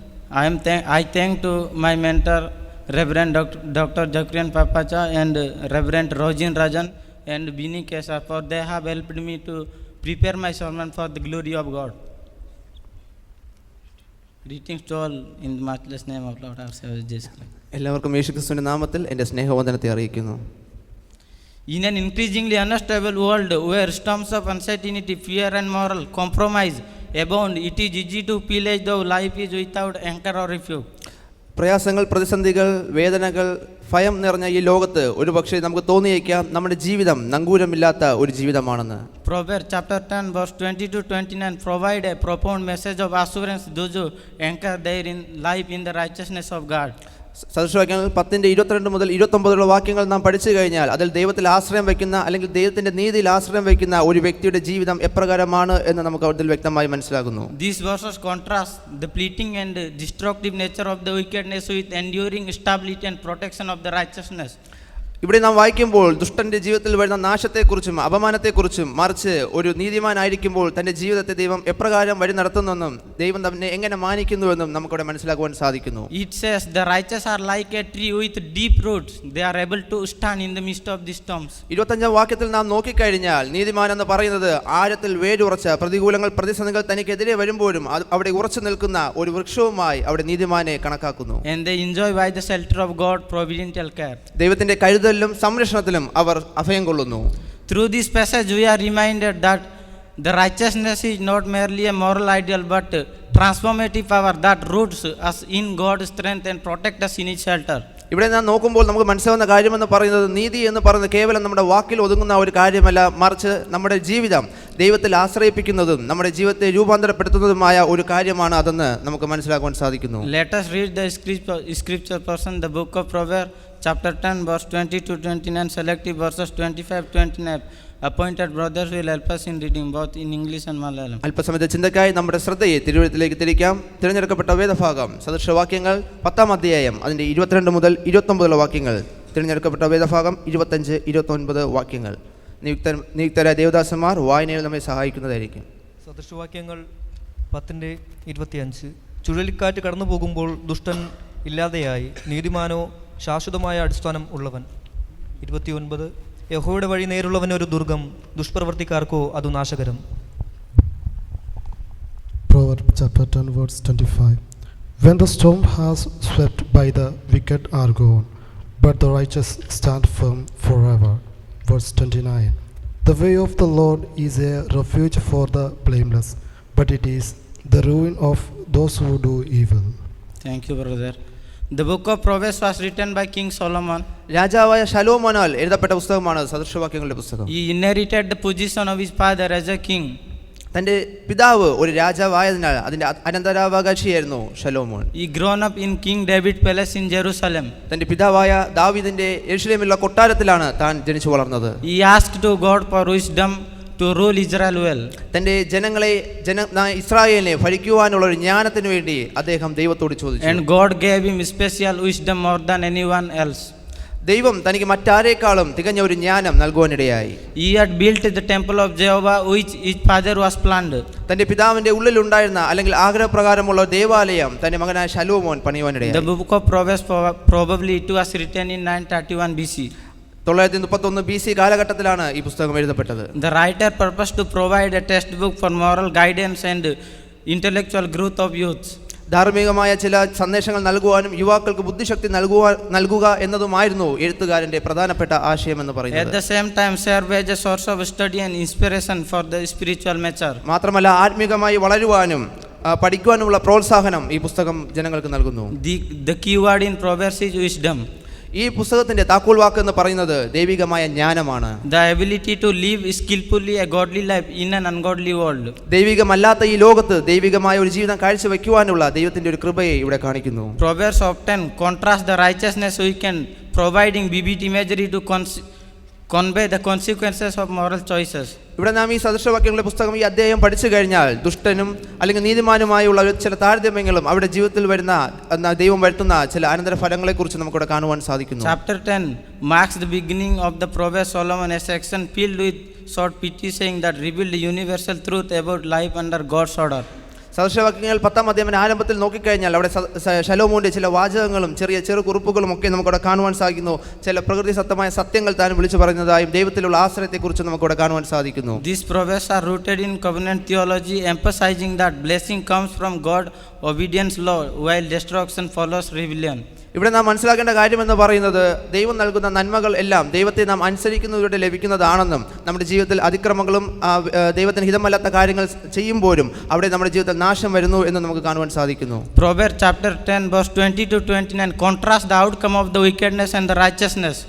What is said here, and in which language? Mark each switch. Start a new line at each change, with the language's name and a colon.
English: I thank to my mentor Reverend Dr. Jakrian Papacha and Reverend Rojin Rajan and Bini Kesa for they have helped me to prepare my sermon for the glory of God. Greetings to all in the matchless name of Lord our Savior Jesus Christ.
Malayalam: എല്ലാവർക്കും യേശുക്രിസ്തുവിന്റെ നാമത്തിൽ എൻ്റെ സ്നേഹവന്ദനത്തെ അറിയിക്കുന്നു.
English: In an increasingly unstable world where storms of uncertainty, fear and moral compromise abound, it is easy to feel as though life is without anchor or refuge.
Malayalam: പ്രയാസങ്ങൾ, പ്രതിസന്ധികൾ, വേദനകൾ, ഭയം നിറഞ്ഞ ഈ ലോകത്ത് ഒരു പക്ഷേ നമുക്ക് തോന്നിയേക്കാം നമ്മുടെ ജീവിതം നങ്കൂരമില്ലാത്ത ഒരു ജീവിതമാണെന്ന്.
English: Proverbs chapter 10 verse 20-29 provide a profound message of assurance those who anchor their life in the righteousness of God.
Malayalam: സദൃശവാക്യങ്ങൾ 10:22 മുതൽ 29 വാക്യങ്ങൾ നാം പഠിച്ചു കഴിഞ്ഞാൽ അതിൽ ദൈവത്തിൽ ആശ്രയം വയ്ക്കുന്ന അല്ലെങ്കിൽ ദൈവത്തിന്റെ നീതിയിൽ ആശ്രയം വയ്ക്കുന്ന ഒരു വ്യക്തിയുടെ ജീവിതം എപ്രകാരമാണ് എന്ന് നമുക്ക് അതിൽ വ്യക്തമായി മനസ്സിലാകുന്നു.
English: These verses contrast the fleeting and destructive nature of the wickedness with enduring stability and protection of the righteousness.
Malayalam: ഇവിടെ നാം വായിക്കുമ്പോൾ ദുഷ്ടന്റെ ജീവിതത്തിൽ വരുന്ന നാശത്തെക്കുറിച്ചും അപമാനത്തെക്കുറിച്ചും മറിച്ച് ഒരു നീതിമാനായിരിക്കുമ്പോൾ തന്റെ ജീവിതത്തെ ദൈവം എപ്രകാരം വഴി നടത്തുന്നെന്നും ദൈവം തന്നെ എങ്ങനെ മാനിക്കുന്നുവെന്നും നമുക്കിവിടെ മനസ്സിലാക്കുവാൻ സാധിക്കുന്നു.
English: It says the righteous are like a tree with deep roots. They are able to stand in the midst of the storms.
Malayalam: 25-ാം വാക്യത്തിൽ നാം നോക്കിക്കഴിഞ്ഞാൽ നീതിമാൻ എന്ന് പറയുന്നത് ആഴത്തിൽ വേരുറച്ച പ്രതികൂലങ്ങൾ പ്രതിസന്ധികൾ തനിക്കെതിരെ വരുമ്പോഴും അവിടെ ഉറച്ചു നിൽക്കുന്ന ഒരു വൃക്ഷവുമായി അവിടെ നീതിമാനെ കണക്കാക്കുന്നു.
English: And they enjoy by the shelter of God providential care.
Malayalam: ദൈവത്തിന്റെ കരുതലിലും സംരക്ഷണത്തിലും അവർ അഭയം കൊള്ളുന്നു.
English: Through this passage we are reminded that the righteousness is not merely a moral ideal but transformative power that roots us in God's strength and protect us in His shelter.
Malayalam: ഇവിടെ നാം നോക്കുമ്പോൾ നമുക്ക് മനസ്സിലാവുന്ന കാര്യമെന്ന് പറയുന്നത് നീതി എന്ന് പറയുന്നത് കേവലം നമ്മുടെ വാക്കിൽ ഒതുങ്ങുന്ന ഒരു കാര്യമല്ല, മറിച്ച് നമ്മുടെ ജീവിതം ദൈവത്തിൽ ആശ്രയിപ്പിക്കുന്നതും നമ്മുടെ ജീവിതത്തെ രൂപാന്തരപ്പെടുത്തുന്നതുമായ ഒരു കാര്യമാണ് അതെന്ന് നമുക്ക് മനസ്സിലാക്കുവാൻ സാധിക്കുന്നു.
English: Let us read the scripture portion, the book of Proverbs chapter 10 verse 20-29, selective verses 25-29. Appointed brothers will help us in reading both in English and Malayalam.
Malayalam: അല്പസമയത്തെ ചിന്തയ്ക്കായി നമ്മുടെ ശ്രദ്ധയെ തിരുവഴുത്തിലേക്ക് തിരിക്കാം. തിരഞ്ഞെടുക്കപ്പെട്ട വേദഭാഗം സദൃശവാക്യങ്ങൾ 10-ാം അധ്യായം അതിൻ്റെ 22 മുതൽ 29 വാക്യങ്ങൾ. തിരഞ്ഞെടുക്കപ്പെട്ട വേദഭാഗം 25-29 വാക്യങ്ങൾ. നിയുക്തരായ ദേവദാസന്മാർ വായനയിൽ നമ്മെ സഹായിക്കുന്നതായിരിക്കും. സദൃശവാക്യങ്ങൾ 10:25. ചുഴലിക്കാറ്റ് കടന്നു പോകുമ്പോൾ ദുഷ്ടൻ ഇല്ലാതെയായി, നീതിമാനോ ശാശ്വതമായ അടിസ്ഥാനം ഉള്ളവൻ. 29. യഹോവയുടെ വഴി നേരുള്ളവന് ഒരു ദുർഗം, ദുഷ്പ്രവർത്തിക്കാർക്കോ അത് നാശകരം.
English: Proverbs chapter 10 verse 25. When the storm has swept by, the wicked are gone, but the righteous stand firm forever. Verse 29. The way of the Lord is a refuge for the blameless, but it is the ruin of those who do evil. Thank you, brother. The book of Proverbs was written by King Solomon.
Malayalam: രാജാവായ ശലോമോനാൽ എഴുതപ്പെട്ട പുസ്തകമാണ് സദൃശവാക്യങ്ങളുടെ പുസ്തകം.
English: He inherited the position of his father as a king.
Malayalam: തന്റെ പിതാവ് ഒരു രാജാവായതിനാൽ അതിന്റെ അനന്തരാവകാശിയായിരുന്നു ശലോമോൻ.
English: He grown up in King David palace in Jerusalem.
Malayalam: തന്റെ പിതാവായ ദാവീദിന്റെ യെരൂശലേമിലുള്ള കൊട്ടാരത്തിലാണ് താൻ ജനിച്ചു വളർന്നത്.
English: He asked to God for wisdom to rule Israel well.
Malayalam: തന്റെ ജനങ്ങളെ ഇസ്രായേലിനെ ഭരിക്കുവാനുള്ള ഒരു ജ്ഞാനത്തിന് വേണ്ടി അദ്ദേഹം ദൈവത്തോട് ചോദിച്ചു.
English: And God gave him special wisdom more than anyone else.
Malayalam: ദൈവം തനിക്ക് മറ്റാരേക്കാളും തികഞ്ഞ ഒരു ജ്ഞാനം നൽകുവാനിടയായി.
English: He had built the temple of Jehovah which his father was planned.
Malayalam: തന്റെ പിതാവിന്റെ ഉള്ളിലുണ്ടായിരുന്ന അല്ലെങ്കിൽ ആഗ്രഹപ്രകാരമുള്ള ദേവാലയം തന്റെ മകനായ ശലോമോൻ പണിയുവാനിടയായി.
English: The book of Proverbs probably it was written in 931 BC.
Malayalam: 931 BC കാലഘട്ടത്തിലാണ് ഈ പുസ്തകം എഴുതപ്പെട്ടത്.
English: The writer purposed to provide a textbook for moral guidance and intellectual growth of youth.
Malayalam: ധാർമ്മികമായ ചില സന്ദേശങ്ങൾ നൽകുവാനും യുവാക്കൾക്ക് ബുദ്ധിശക്തി നൽകുക എന്നതുമായിരുന്നു എഴുത്തുകാരന്റെ പ്രധാനപ്പെട്ട ആശയം എന്ന് പറയുന്നത്.
English: At the same time serve as a source of study and inspiration for the spiritual mature.
Malayalam: മാത്രമല്ല ആത്മീകമായി വളരുവാനും പഠിക്കുവാനുമുള്ള പ്രോത്സാഹനം ഈ പുസ്തകം ജനങ്ങൾക്ക് നൽകുന്നു.
English: The key word in Proverbs is wisdom.
Malayalam: ഈ പുസ്തകത്തിന്റെ താക്കോൽ വാക്ക് എന്ന് പറയുന്നത് ദൈവികമായ ജ്ഞാനമാണ്.
English: The ability to live skillfully a godly life in an ungodly world.
Malayalam: ദൈവികമല്ലാത്ത ഈ ലോകത്ത് ദൈവികമായ ഒരു ജീവിതം കാഴ്ചവെക്കുവാനുള്ള ദൈവത്തിന്റെ ഒരു കൃപയെ ഇവിടെ കാണിക്കുന്നു.
English: Proverbs often contrast the righteousness weekend, providing vivid imagery to convey the consequences of moral choices.
Malayalam: ഇവിടെ നാം ഈ സദൃശവാക്യങ്ങളുടെ പുസ്തകം ഈ അധ്യായം പഠിച്ചു കഴിഞ്ഞാൽ ദുഷ്ടനും അല്ലെങ്കിൽ നീതിമാനുമായുള്ള ചില താരതമ്യങ്ങളും അവിടെ ജീവിതത്തിൽ വരുന്ന ദൈവം വരുത്തുന്ന ചില അനന്തര ഫലങ്ങളെ കുറിച്ച് നമുക്കിവിടെ കാണുവാൻ സാധിക്കുന്നു.
English: Chapter 10 marks the beginning of the Proverbs Solomon, a section filled with short pithy saying that reveal the universal truth about life under God's order.
Malayalam: സദൃശവാക്യങ്ങൾ 10-ാം അധ്യായത്തിന്റെ ആരംഭത്തിൽ നോക്കിക്കഴിഞ്ഞാൽ അവിടെ ശലോമോന്റെ ചില വാചകങ്ങളും ചെറു കുറിപ്പുകളും ഒക്കെ നമുക്കവിടെ കാണുവാൻ സാധിക്കുന്നു. ചില പ്രകൃതി സത്തമായ സത്യങ്ങൾ താൻ വിളിച്ചു പറയുന്നതായും ദൈവത്തിലുള്ള ആശ്രയത്തെക്കുറിച്ച് നമുക്കവിടെ കാണുവാൻ സാധിക്കുന്നു.
English: These proverbs are rooted in covenant theology, emphasizing that blessing comes from God, obedience law, while destruction follows rebellion.
Malayalam: ഇവിടെ നാം മനസ്സിലാക്കേണ്ട കാര്യമെന്ന് പറയുന്നത് ദൈവം നൽകുന്ന നന്മകൾ എല്ലാം ദൈവത്തെ നാം അനുസരിക്കുന്നതിലൂടെ ലഭിക്കുന്നതാണെന്നും നമ്മുടെ ജീവിതത്തിൽ അതിക്രമങ്ങളും ദൈവത്തിന് ഹിതമല്ലാത്ത കാര്യങ്ങൾ ചെയ്യുമ്പോഴും അവിടെ നമ്മുടെ ജീവിതത്തിൽ നാശം വരുന്നു എന്ന് നമുക്ക് കാണുവാൻ സാധിക്കുന്നു.
English: Proverbs chapter 10 verse 20-29 contrast the outcome of the wickedness and the righteousness.